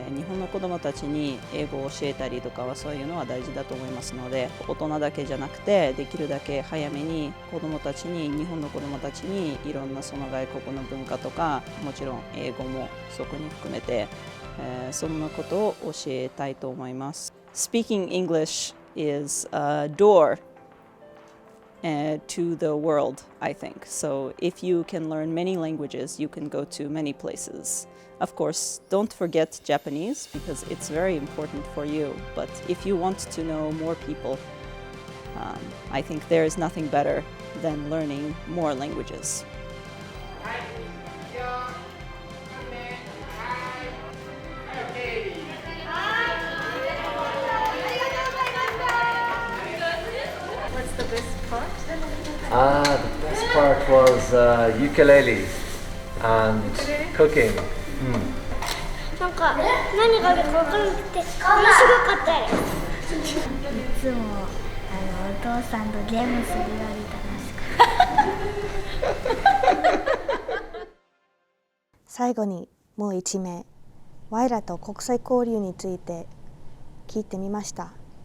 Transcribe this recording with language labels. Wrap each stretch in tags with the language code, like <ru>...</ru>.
<ja>日本の子どもたちに英語を教えたりとかはそういうのは大事だと思いますので、大人だけじゃなくてできるだけ早めに子どもたちに、日本の子どもたちにいろんなその外国の文化とか、もちろん英語もそこに含めて、そんなことを教えたいと思います。</ja> <en>Speaking English is a door to the world, I think. So if you can learn many languages, you can go to many places. Of course, don't forget Japanese because it's very important for you. But if you want to know more people, I think there is nothing better than learning more languages. What's the best part? The best part was ukulele and cooking.</en> <ja>なんか何があるか分からなくて面白かったです。いつもお父さんとゲームするより楽しかった。最後にもう1名、ワイラと国際交流について聞いてみました。</ja>